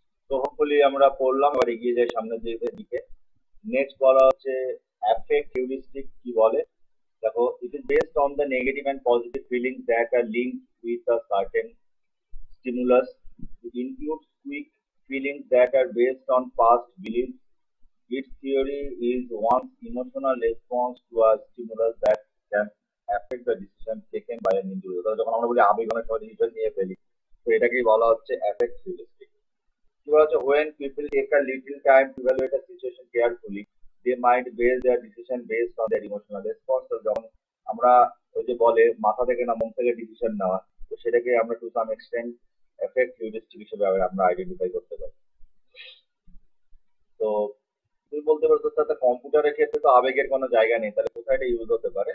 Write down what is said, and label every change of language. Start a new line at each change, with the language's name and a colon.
Bangla: তো হোপফুলি আমরা পড়লাম, এবার এগিয়ে যাই সামনের দিকে। নেক্সট বলা হচ্ছে অ্যাফেক্ট হিউরিস্টিক কি বলে। দেখো,
English: it is based on the negative and positive feelings that are linked with a certain stimulus. It includes quick feelings that are based on past beliefs. Its theory is one's emotional response to a stimulus that can affect the decision taken by an individual.
Bangla: যখন আমরা বলি আবেগ অনেক সময় decision নিয়ে ফেলি, তো এটাকেই বলা হচ্ছে অ্যাফেক্ট হিউরিস্টিক। কি বলা হচ্ছে,
English: when people take a little time to evaluate a situation carefully, they might base their decision based on their emotional response.
Bangla: তো যখন আমরা ওই যে বলে মাথা থেকে না মন থেকে ডিসিশন নেওয়া, তো সেটাকে আমরা to some extent effect heuristic হিসেবে আমরা আইডেন্টিফাই করতে পারি। তো তুমি বলতে পারছো তাতে কম্পিউটারের ক্ষেত্রে তো আবেগের কোনো জায়গা নেই, তাহলে কোথায় এটা ইউজ হতে পারে?